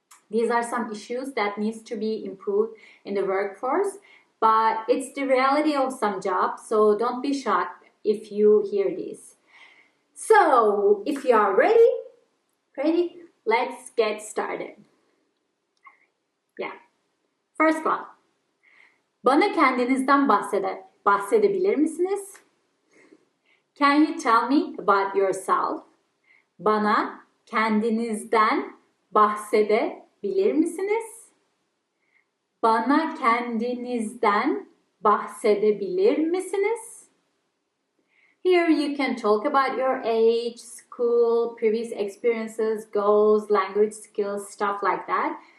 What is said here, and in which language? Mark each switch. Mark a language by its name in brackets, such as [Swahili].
[English] These are some issues that needs to be improved in the workforce, but it's the reality of some jobs, so don't be shocked if you hear this. So, if you are ready, let's get started. Yeah. First one. [Turkish] Bana kendinizden bahsedebilir misiniz? [English] Can you tell me about yourself? [Turkish] Bana kendinizden bahsedebilir misiniz? Bana kendinizden bahsedebilir misiniz? [English] Here you can talk about your age, school, previous experiences, goals, language skills, stuff like that.